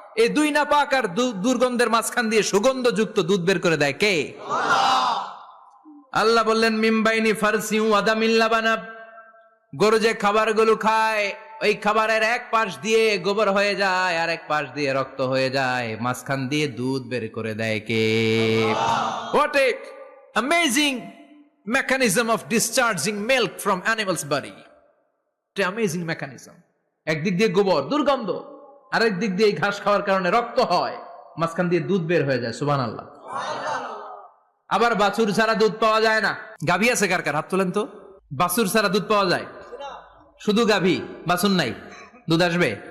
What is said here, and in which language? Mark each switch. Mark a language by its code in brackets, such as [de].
[bn] এই দুই নাপাক আর দুর্গন্ধের মাঝখান দিয়ে সুগন্ধযুক্ত দুধ বের করে দেয় কে? আল্লাহ বললেন [ar] মিমবাইনি ফারসি ওয়া দামিল লাবানা, [bn] গরু যে খাবারগুলো খায় ওই খাবারের এক পাশ দিয়ে গোবর হয়ে যায় আর এক পাশ দিয়ে রক্ত হয়ে যায়, মাঝখান দিয়ে দুধ বের করে দেয় কে? [en] What a amazing mechanism of discharging milk from animal's body. What an amazing mechanism. [bn] একদিক দিয়ে গোবর দুর্গন্ধ, আরেক দিক দিয়ে ঘাস খাওয়ার কারণে রক্ত হয়, মাঝখান দিয়ে দুধ বের হয়ে যায়। সুবহানাল্লাহ। আবার বাছুর ছাড়া দুধ পাওয়া যায় না। গাভী আছে কার কার? হাত তোলেন তো। বাছুর ছাড়া দুধ পাওয়া যায়? শুধু গাভী, বাছুর নাই, দুধ আসবে?